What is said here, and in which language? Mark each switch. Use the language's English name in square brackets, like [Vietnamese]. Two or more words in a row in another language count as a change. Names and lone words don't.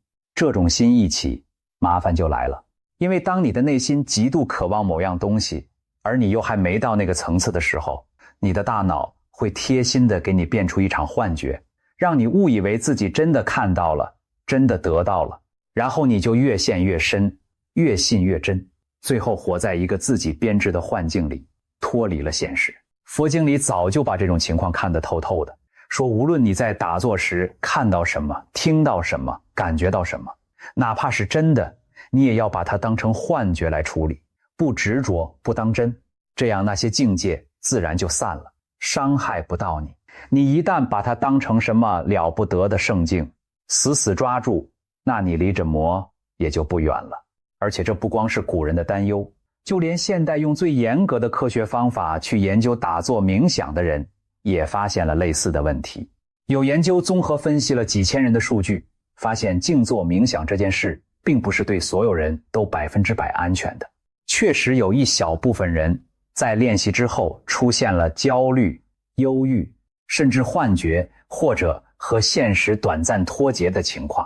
[Chinese] 這種心一起，麻煩就來了。因為當你的內心極度渴望某樣東西，而你又還沒到那個層次的時候，你的大腦會貼心地給你變出一場幻覺，讓你誤以為自己真的看到了，真的得到了，然後你就越陷越深，越信越真，最後活在一個自己編織的幻境裡，脫離了現實。佛經裡早就把這種情況看得透透的，說無論你在打坐時看到什麼，聽到什麼，感覺到什麼，哪怕是真的，你也要把它当成幻覺來處理，不執着，不當真，這樣那些境界自然就散了，傷害不到你。你一旦把它當成什麼了不得的聖境，死死抓住，那你離着魔也就不遠了。而且這不光是古人的擔憂，就連現代用最嚴格的科學方法去研究打坐冥想的人，也發現了類似的問題。有研究綜合分析了幾千人的數據，發現靜坐冥想這件事並不是对所有人都100%安全的。確實有一小部分人在練習之後出現了焦慮、憂鬱，甚至幻覺，或者和現實短暫脫節的情況。